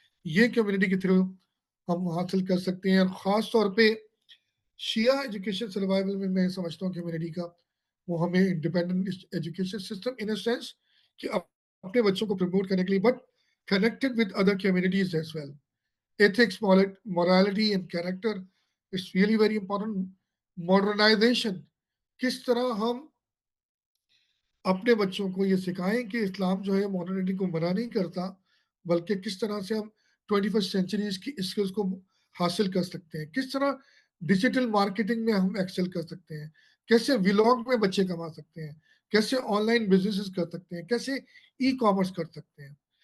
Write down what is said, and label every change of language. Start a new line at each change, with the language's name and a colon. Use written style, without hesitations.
Hindi: ये कम्युनिटी के थ्रू हम हासिल कर सकते हैं और ख़ास तौर पे शिया एजुकेशन सर्वाइवल में मैं समझता हूँ कम्युनिटी का, वो हमें independent education system in a sense कि अपने बच्चों को प्रमोट करने के लिए, but connected with other communities as well.
English: Ethics, morality and character is really very important.
Hindi: Modernization, किस तरह हम अपने बच्चों को ये सिखाएं कि इस्लाम जो है मॉडर्निटी को मना नहीं करता, बल्कि किस तरह से हम 21st सेंचुरीज की स्किल्स को हासिल कर सकते हैं, किस तरह डिजिटल मार्केटिंग में हम एक्सेल कर सकते हैं, कैसे व्लॉग में बच्चे कमा सकते हैं, कैसे ऑनलाइन बिजनेसेस कर सकते हैं, कैसे ई कॉमर्स कर सकते हैं।